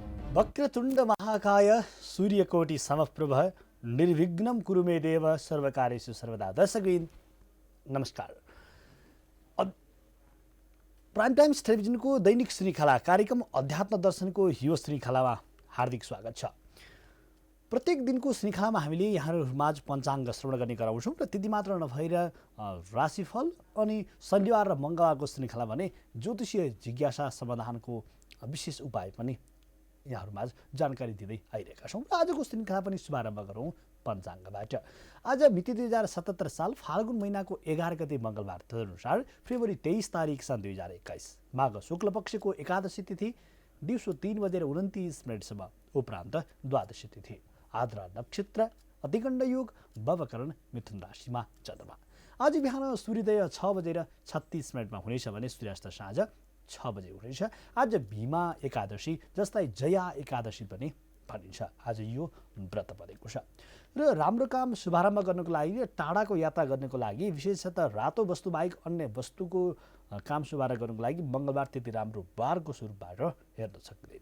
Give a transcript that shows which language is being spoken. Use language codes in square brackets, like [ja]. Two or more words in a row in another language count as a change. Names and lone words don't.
[sa] वक्रतुण्ड महाकाय सूर्यकोटि समप्रभ निर्विघ्नं कुरु मे देव सर्वकार्येषु सर्वदा। [ne] दर्शकवृन्द नमस्कार। प्राइम टाइम्स टेलिभिजनको दैनिक श्रृङ्खला कार्यक्रम अध्यात्म दर्शनको यो श्रृङ्खलामा हार्दिक स्वागत छ। प्रत्येक दिनको श्रृङ्खलामा हामीले यहाँहरूमाझ पञ्चाङ्ग श्रवण गर्ने गराउँछौँ र त्यति मात्र नभएर राशिफल अनि शनिबार र मङ्गलबारको श्रृङ्खला भने ज्योतिषीय जिज्ञासा समाधानको विशेष उपाय पनि यहाँहरूमाझ जानकारी दिँदै आइरहेका छौँ र आजको श्रृङ्खला पनि शुभारम्भ गरौँ पञ्चाङ्गबाट। आज मिति 2077 साल फाल्गुन महिनाको 11 गते मङ्गलबार तदनुसार फेब्रुअरी 23 तारिक सन् 2021 माघ शुक्ल पक्षको एकादशी तिथि दिउँसो 3:29 उपरान्त द्वादशी तिथि आद्रा नक्षत्र अतिगण्ड योग बवकरण मिथुन राशिमा चन्द्रमा। आज बिहान सूर्योदय 6:36 हुनेछ भने सूर्यास्त साँझ 6 बजे हुनेछ। आज भीमा एकादशी जसलाई जया एकादशी पनि भनिन्छ। आज यो व्रत परेको छ र राम्रो काम शुभारम्भ गर्नको लागि र टाढाको यात्रा गर्नको लागि विशेषतः रातो वस्तु बाहेक अन्य वस्तुको काम शुभारम्भ गर्नको लागि मङ्गलबार त्यति राम्रो बारको स्वरूपबाट हेर्न सकिँदैन।